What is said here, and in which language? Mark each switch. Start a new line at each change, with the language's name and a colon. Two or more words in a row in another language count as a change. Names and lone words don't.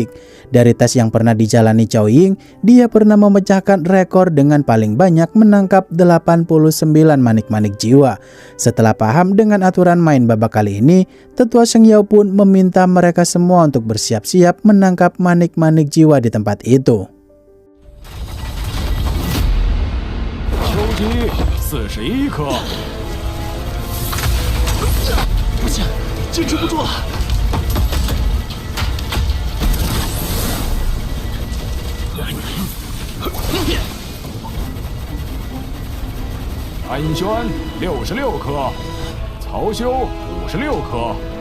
Indonesian: Dari tes yang pernah dijalani Zhao Ying, dia pernah memecahkan rekor dengan paling banyak menangkap 89 manik-manik jiwa. Setelah paham dengan aturan main babak kali ini, Tetua Sheng Yao pun meminta mereka semua untuk bersiap-siap menangkap manik-manik jiwa di tempat itu.
Chinese: 秋姬41颗，不行，坚持不住了。安轩66颗，曹修56颗。